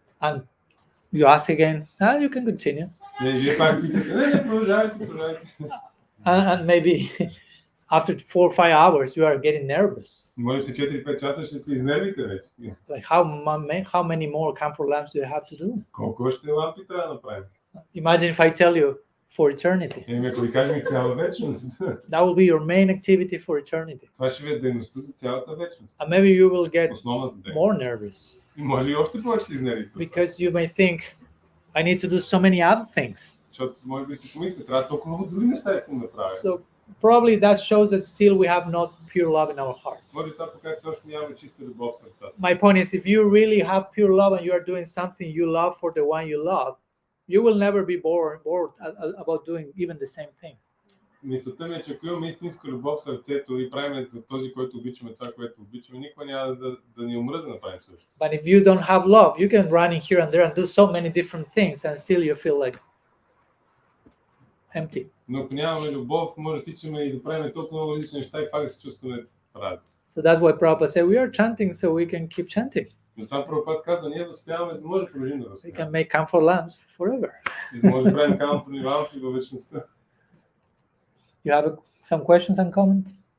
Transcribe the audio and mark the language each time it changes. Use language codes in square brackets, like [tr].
[en] And you ask again, you can continue. [bg] И вие пак питате, не, продължавайте. [en] And maybe after 4 or 5 hours, you are getting nervous. [bg] Може би 4-5 часа ще се изнервите вече. [en] Like how many more camphor lamps do you have to do? [bg] Колко още лампи трябва да направим? [en] Imagine if I tell you for eternity. [bg] Еми, ако ви кажем цяла вечност. [en] That will be your main activity for eternity. [bg] Това ще ви е дейността за цялата вечност. [en] And maybe you will get [bg] Основната дейност. [en] more nervous. [bg] И може и още повече се изнервите. [en] Because you may think, I need to do so many other things. [bg] Защото може би си помислите, трябва толкова много други неща искам да правя. [en] So probably that shows that still we have not pure love in our hearts. [bg] Може това показва, че още нямаме чиста любов в сърцата. [en] My point is, if you really have pure love and you are doing something you love for the one you love, you will never be bored about doing even the same thing. [bg] Мисълта ми е, че ако имаме истинска любов в сърцето и правим за този, който обичаме това, което обичаме, никога няма да ни омръзне да правим също. [en] But if you don't have love, you can run in here and there and do so many different things and still you feel like empty. [bg] Но ако нямаме любов, може да тичаме и да правим толкова много различни неща и пак да се чувстваме празни. [en] So that's why Prabhupada said, we are chanting so we can keep chanting. [bg] Затова Прабхупад казва, ние възпяваме, за да може да продължим да [en] We [bg] възпяваме. [en] can make camphor lamps forever. [bg] И за да може да правим камфорни лампи във вечността. [en] You have some questions and comments?